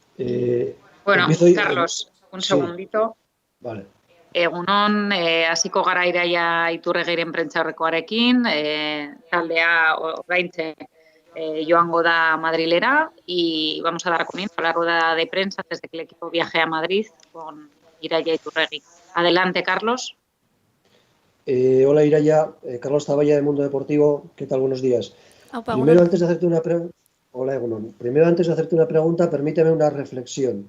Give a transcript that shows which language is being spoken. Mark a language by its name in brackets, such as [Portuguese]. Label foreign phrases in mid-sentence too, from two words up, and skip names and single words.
[Spanish] Bueno, Empiezo. Carlos, un Sí, segundito. vale. [Basque] Egunon, hasiko gara Iraia Iturregiren prentsaurrekoarekin, taldea oraintxe joango da Madrilera [Spanish] y vamos a dar comienzo a la rueda de prensa desde que el equipo viaje a Madrid con Iraia Iturregui. Adelante, Carlos. Hola Iraya, Carlos Zavalla de Mundo Deportivo, ¿qué tal? Buenos días. Aupa, Primero, egunon. antes de hacerte una pregunta, hola Egunon. Primero, antes de hacerte una pregunta, permíteme una reflexión.